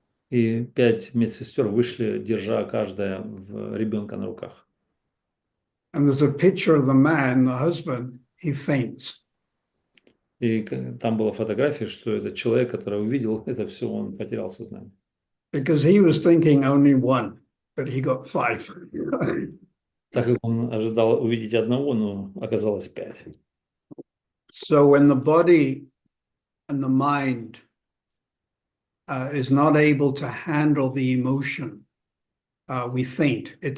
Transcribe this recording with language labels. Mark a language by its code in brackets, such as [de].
[ru] И 5 медсестер вышли, держа каждая ребенка на руках. [en] And there's a picture of the man, the husband, he faints. [ru] И там была фотография, что этот человек, который увидел это все, он потерял сознание. [en] Because he was thinking only one, but he got 5. [ru] Так как он ожидал увидеть одного, но оказалось 5. [en] So when the body and the mind is not able to handle the emotion, we faint.